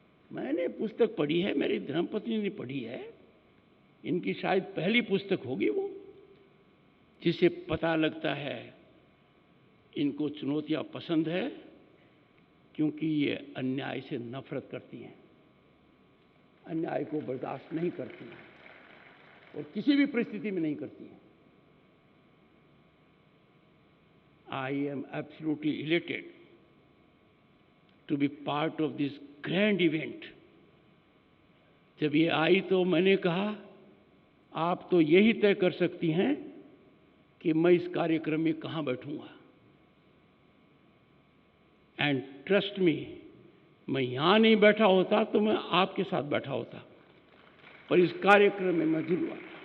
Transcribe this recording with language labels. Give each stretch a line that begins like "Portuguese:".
Hindi: मैंने पुस्तक पढ़ी है, मेरी धर्मपत्नी ने पढ़ी है। इनकी शायद पहली पुस्तक होगी वो, जिससे पता लगता है इनको चुनौतियां पसंद है, क्योंकि ये अन्याय से नफरत करती हैं, अन्याय को बर्दाश्त नहीं करती हैं और किसी भी परिस्थिति में नहीं करती हैं।
English: I am absolutely elated to be part of this grand event.
Hindi: जब ये आई तो मैंने कहा, आप तो यही तय कर सकती हैं कि मैं इस कार्यक्रम में कहां बैठूंगा।
English: and trust me,
Hindi: मैं यहां नहीं बैठा होता तो मैं आपके साथ बैठा होता, पर इस कार्यक्रम में मैं जुड़ हुआ।